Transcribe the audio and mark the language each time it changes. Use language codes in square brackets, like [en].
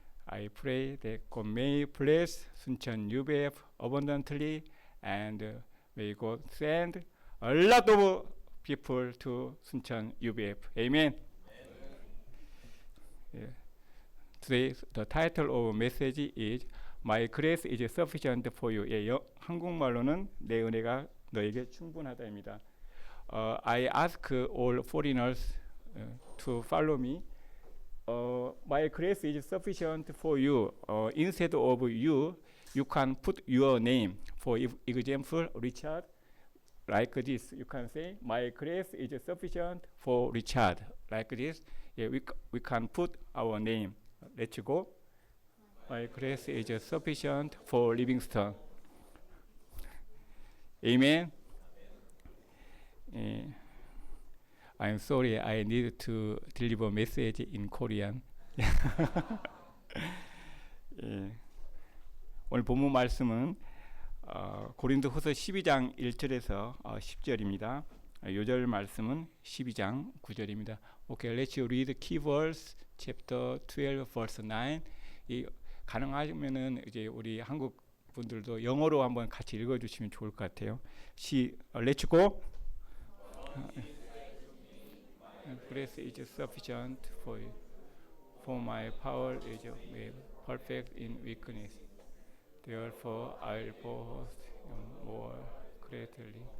[en] I pray that God may bless Suncheon UBF abundantly, and may God send a lot of people to Suncheon UBF. Amen. Yeah. Today, the title of message is My grace is sufficient for you. [ko] 한국말로는 내 은혜가 너에게 충분하다입니다. [en] I ask all foreigners to follow me. My grace is sufficient for you. Instead of you can put your name. For example, Richard, like this. You can say, my grace is sufficient for Richard. Like this. Yeah, we can put our name. Let's go. My grace is sufficient for Livingston. Amen. I'm sorry, I need to deliver message in Korean. [ko] 오늘 본문 말씀은 고린도후서 12장 1절에서 10절입니다. 요절 말씀은 12장 9절입니다. [en] Okay, let's read key verse, chapter 12, verse 9. [ko] 가능하면은 이제 우리 한국 분들도 영어로 한번 같이 읽어주시면 좋을 것 같아요. [en] Let's go. Grace is sufficient for you. For my power is made perfect in weakness. Therefore, I'll boast more greatly.